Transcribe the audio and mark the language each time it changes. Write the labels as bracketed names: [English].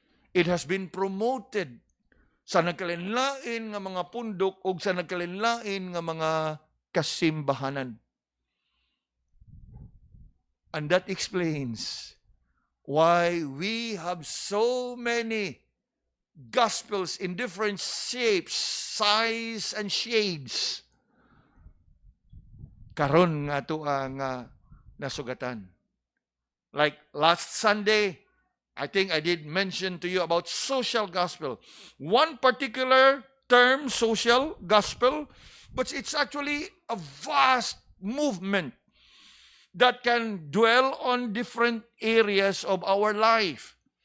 [English] It has been promoted [Cebuano] sa nagkalinlain nga mga pundok o sa nagkalinlain nga mga kasimbahanan. [English] And that explains why we have so many gospels in different shapes, size, and shades. [Cebuano] Karon nga ito ang nasugatan. [English] Like last Sunday, I think I did mention to you about social gospel. One particular term, social gospel, but it's actually a vast movement that can dwell on different areas of our life.